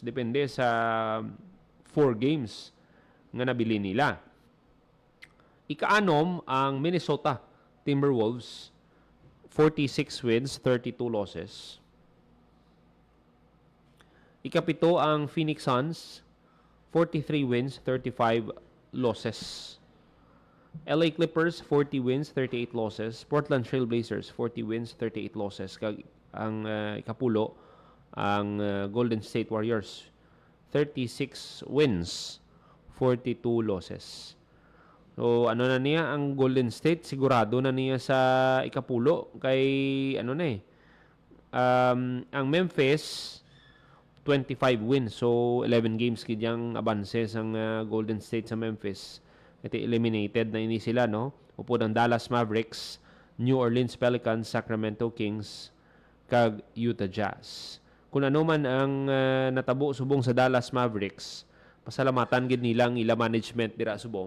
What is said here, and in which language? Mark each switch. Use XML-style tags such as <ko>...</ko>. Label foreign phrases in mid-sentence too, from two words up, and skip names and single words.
<hil>Depende sa 4 games nga nabili nila. Ikaanom ang Minnesota Timberwolves,</hil> <en>46 wins, 32 losses.</en> <hil>Ikapito ang Phoenix Suns,</hil> <en>43 wins, 35 losses. LA Clippers, 40 wins, 38 losses. Portland Trail Blazers, 40 wins, 38 losses.</en> <hil>Ang ikapulo, ang Golden State Warriors,</hil> <en>36 wins, 42 losses.</en> <hil>So, na niya ang Golden State, sigurado na niya sa ikapulo. Kay, ang Memphis, 25 wins. So, 11 games kidyang abanse ang Golden State sa Memphis. Ito eliminated na ini sila, no? Upod ang Dallas Mavericks, New Orleans Pelicans, Sacramento Kings, kag Utah Jazz. Kung ano man ang natabo subong sa Dallas Mavericks, pasalamatan gid nilang ila management dira subong.</hil>